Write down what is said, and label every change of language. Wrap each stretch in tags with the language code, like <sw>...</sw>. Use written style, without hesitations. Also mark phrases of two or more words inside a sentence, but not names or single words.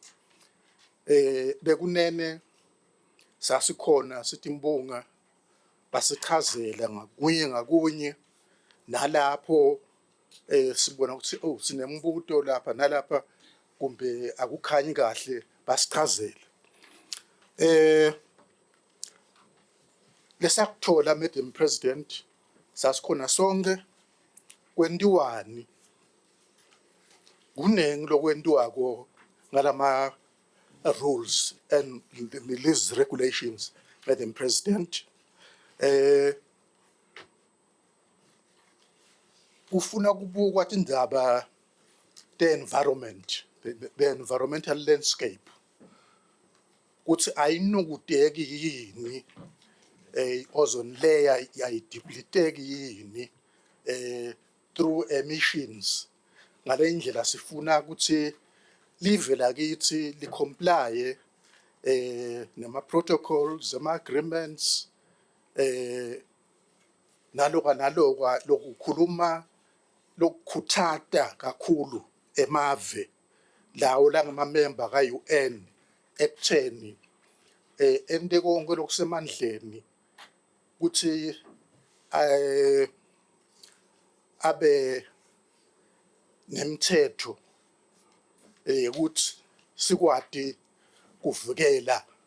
<ss>Bekunene sasikhona sithi Mbonga basichazela ngakunye nalapho sibona ukuthi oh sinembuto lapha nalapha kumbe akukhanyi kahle basichazela. Lesakuthola Madam President sasikhona sonke kwentiwani kunengi lokwentiwako ngalama</ss> <en>rules and these regulations, Madam President.</en> <ss>Ufuna kubukwa indaba</ss> <en>the environment, the environmental landscape.</en> <ss>Kuthi ayinokudeki yini</ss> <en>ozone layer</en> <ss>yayideplete yini</ss> <en>through emissions.</en> <ss>Ngale ndlela sifuna ukuthi live lakithi li comply nema protocols, ama agreements naloka lokukhuluma lokukhuthata kakhulu emave lawo langama member ka UN ekutheni ente konke lokusemandleni ukuthi abe nemthetho ukuthi sikwati kuvikela</ss>